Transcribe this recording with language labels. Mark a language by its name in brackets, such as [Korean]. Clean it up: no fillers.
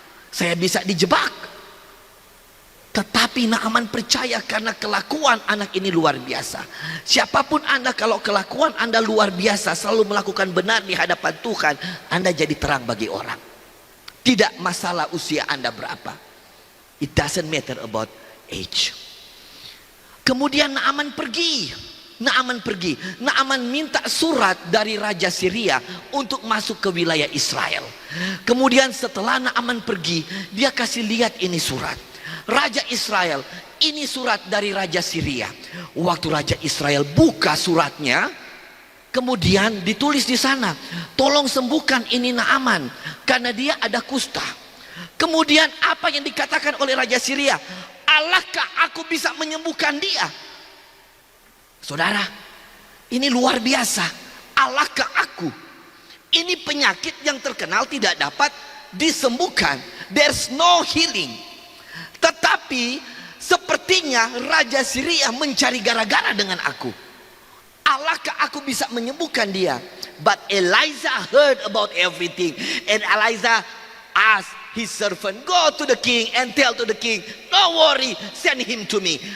[Indonesian] Saya bisa dijebak. Tetapi Naaman percaya karena kelakuan anak ini luar biasa. Siapapun Anda, kalau kelakuan Anda luar biasa, selalu melakukan benar di hadapan Tuhan, Anda jadi terang bagi orang. Tidak masalah usia Anda berapa. [English] It doesn't matter about age. [Indonesian] Kemudian Naaman pergi. Naaman minta surat dari Raja Syria untuk masuk ke wilayah Israel. Kemudian setelah Naaman pergi, dia kasih lihat ini surat. Raja Israel, ini surat dari Raja Syria. Waktu Raja Israel buka suratnya, kemudian ditulis di sana, "Tolong sembuhkan ini Naaman karena dia ada kusta." Kemudian apa yang dikatakan oleh Raja Syria? "Allahkah aku bisa menyembuhkan dia?" Saudara, ini luar biasa. "Allahkah aku?" Ini penyakit yang terkenal tidak dapat disembuhkan. [English] There's no healing. [Indonesian] Tetapi sepertinya Raja Syria mencari gara-gara dengan aku. "Allahkah aku bisa menyembuhkan dia?" [English] But Elijah heard about everything. And Elijah asked his servant, "Go to the king and tell to the king, don't worry, send him to me.